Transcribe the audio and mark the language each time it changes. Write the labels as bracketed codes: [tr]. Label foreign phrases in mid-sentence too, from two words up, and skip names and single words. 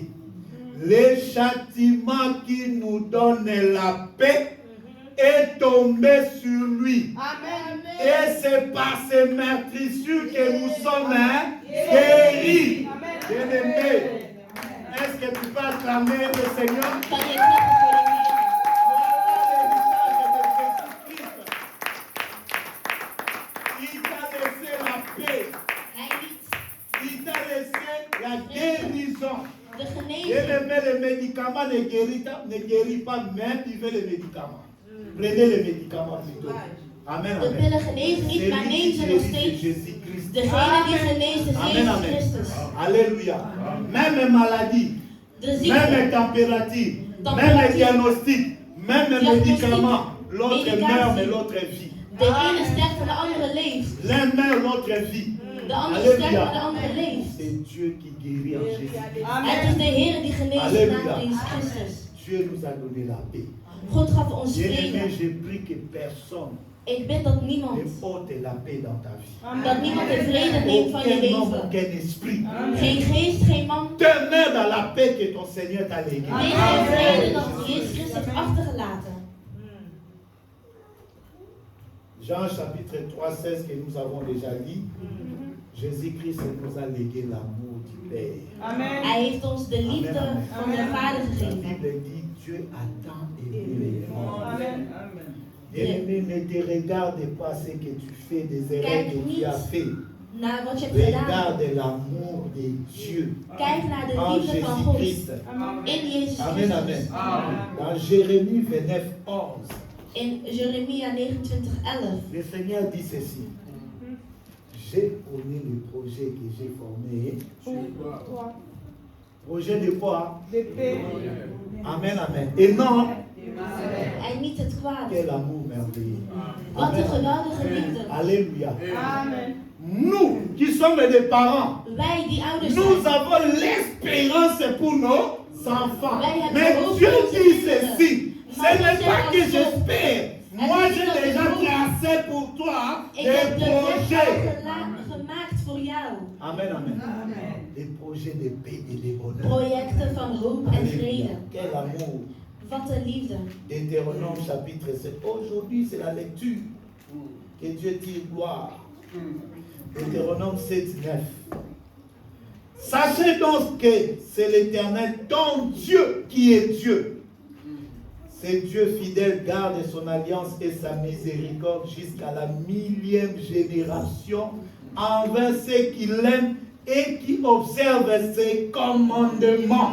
[fr] Le châtiment qui nous donne la paix est tombé sur lui. Amen. Et c'est par ces meurtrissures que nous sommes guéris. Amen. Bien-aimés, est-ce que tu peux acclamer le Seigneur? [nl] Kan je klappen voor de Heer? [fr] Il t'a laissé la paix. [nl] Hij liet [fr] Il t'a laissé la guérison. [nl] de [fr] Et [nl] genezing. [fr] même les médicaments ne guérissent pas, même vivez les médicaments. Prenez les médicaments plutôt. Amen, [nl] De [fr] amen. [nl] pillen genezen niet, maar neem ze nog [fr] C'est [nl] steeds. [fr] Jésus-Christ. [nl] Degene die geneest is [fr] Amen, [nl] Jezus [fr] amen. [nl] Christus. [fr] Alléluia. Même maladie, [nl] De [fr] même [nl] ziekte, [fr] température, même Température. diagnostic, même Diagnostic. médicament. L'autre Médication. meurt, mais l'autre vit. [nl] de ene sterft en de andere leeft. [fr] L'un meurt, l'autre vit. [nl] De andere sterft en de [fr] Alléluia. [nl] andere leeft. [fr] C'est Dieu qui guérit en Jésus. [nl] Het is [fr] Amen. [nl] de Heer die geneest in de naam van [fr] Alléluia. [nl] Jezus Christus. [fr] Dieu nous a donné la paix. [nl] God gaf ons [fr] Bien-aimé, [nl] vrede. [fr] j'ai pris que personne [nl] Ik bid dat niemand, [fr] ne ôte la paix dans ta vie. [nl] dat niemand de vrede neemt van je [fr] Aucun homme, [nl] leven. [fr] aucun esprit. [nl] Geen geest, geen man. [fr] Demeure dans la paix que ton Seigneur t'a léguée. [nl] Wees in vrede dat Jezus Christus heeft achtergelaten. [fr] Jean chapitre 3, 16 que nous avons déjà lu. Jésus-Christ nous a légué l'amour du Père. Amen. [nl] Hij heeft ons de liefde van de Vader [fr] La [nl] gegeven. [fr] Bible dit Dieu a tant aimé les gens. Amen. Bien-aimé, ne te regarde pas ce que tu fais, des erreurs que tu as fait. [nl] Naar wat je hebt gedaan. [fr] Regarde l'amour de Dieu [nl] Kijk naar de [fr] en [nl] liefde van God. [fr] Jésus-Christ. [nl] In Jezus [fr] Amen, amen. [nl] Christus. [fr] Dans Jérémie 29, 11, [nl] In Jeremia 29:11. [fr] le Seigneur dit ceci. J'ai connu le projet que j'ai formé. Projet de quoi? De paix. Amen, amen. Et non, [nl] En niet het kwaad. [fr] quel amour merveilleux. [nl] Wat een [fr] Amen. [nl] geweldige liefde. [fr] Alléluia. Amen. nous qui sommes des parents, [nl] Wij die ouders [fr] nous [nl] zijn. [fr] avons l'espérance pour nos enfants. [nl] Wij hebben [fr] Mais [nl] hoop [fr] Dieu [nl] voor onze [fr] dit [nl] kinderen. [fr] ceci, ce [nl] Maar [fr] n'est [nl] God [fr] pas [nl] zegt [fr] que [nl] als [fr] j'espère. Moi, [nl] Het is [fr] j'ai [nl] niet dat [fr] déjà [nl] ik hoop. [fr] tracé pour toi [nl] Ik [fr] des [nl] heb de weg [fr] projets. [nl] al gemaakt voor jou. [fr] Amen, amen. Des projets de paix et de bonheur. [nl] Projecten van hoop en vrede. [fr] Alléluia. Quel amour. [nl] Wat een liefde. [fr] Deutéronome chapitre 7. Aujourd'hui, c'est la lecture que Dieu tire gloire. Deutéronome 7, 9. Sachez donc que c'est l'Éternel, ton Dieu, qui est Dieu. C'est Dieu fidèle, garde son alliance et sa miséricorde jusqu'à la 1000e génération envers ceux qui l'aiment et qui observent ses commandements.